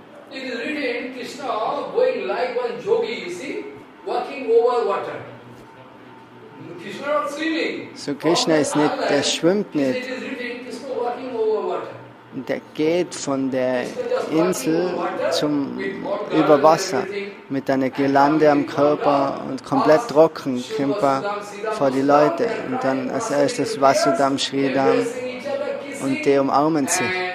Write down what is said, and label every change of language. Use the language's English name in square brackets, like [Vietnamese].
[English] It is written, Krishna going like one yogi, you see, walking over water. Krishna not swimming. [German] So Krishna ist nicht, der schwimmt nicht. [English] It is written, Krishna walking over water. [German] der geht von der Insel über Wasser mit einer Girlande am Körper und komplett trocken kommt er vor die Leute. Und dann als erstes Vasudam, Sridham und die umarmen sich.